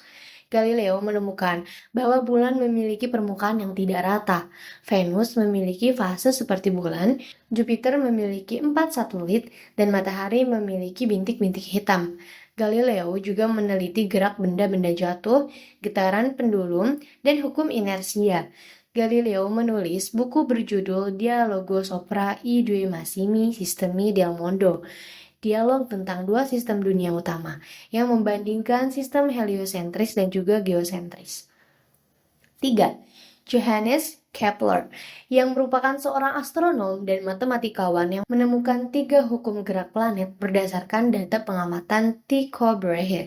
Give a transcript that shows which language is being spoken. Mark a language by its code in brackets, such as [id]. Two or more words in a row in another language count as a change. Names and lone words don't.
[id] Galileo menemukan bahwa bulan memiliki permukaan yang tidak rata, Venus memiliki fase seperti bulan, Jupiter memiliki 4 satelit, dan matahari memiliki bintik-bintik hitam. Galileo juga meneliti gerak benda-benda jatuh, getaran pendulum, dan hukum inersia. Galileo menulis buku berjudul Dialogo sopra i due massimi sistemi del mondo, dialog tentang dua sistem dunia utama, yang membandingkan sistem heliosentris dan juga geosentris. 3. Johannes Kepler, yang merupakan seorang astronom dan matematikawan yang menemukan 3 hukum gerak planet berdasarkan data pengamatan Tycho Brahe.